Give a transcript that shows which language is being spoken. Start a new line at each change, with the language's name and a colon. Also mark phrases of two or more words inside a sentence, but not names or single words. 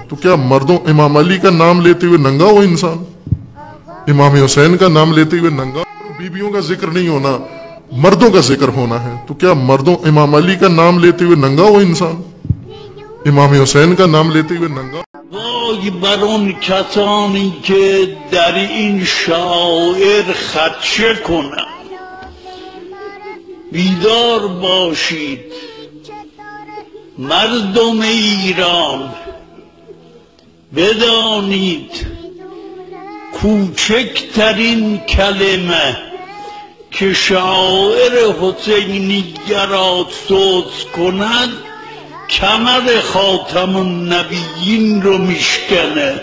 Hindi: तो क्या मर्दों, इमाम अली का नाम लेते हुए नंगा हो इंसान, इमाम हुसैन का नाम लेते हुए नंगा? बीबियों का जिक्र नहीं होना, मर्दों का जिक्र होना है। तो क्या मर्दों, इमाम अली का नाम लेते हुए नंगा हो इंसान, इमाम हुसैन का नाम लेते हुए नंगा?
Persian: وای بر اون کسانی که در این شاعر خدشه کنند. بیدار باشید مردم ایران، بدانید کوچکترین کلمه که شاعر حسینیه را سوز کند کمر خاتم النبیین رو میشکنه.